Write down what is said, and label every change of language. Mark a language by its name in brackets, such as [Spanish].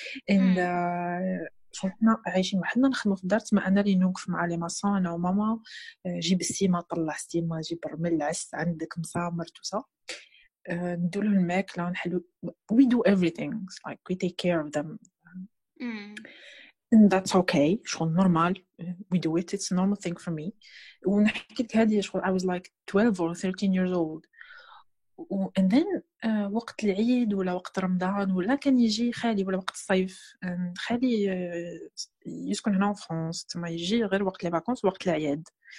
[Arabic] and شغل حنا عايشين وحدنا نخدموا في الدار تما انا اللي نوقف مع لي ماصون انا وماما جيب السيمه طلع السيمه جيب الرمل العس عندك مسامر توسا نديروا له الماكله نحلو. [English] we do everything like we take care of them. and that's okay شغل normal. we do it, it's a normal thing for me. [Arabic] ونحكي لك هذه شغل [English] I was like 12 or 13 years old. [Arabic] and then وقت العيد ولا وقت رمضان ولا كان يجي خالي ولا وقت الصيف. خالي يسكن هنا في فرنسا تما يجي غير وقت لي فاكونس وقت الأعياد.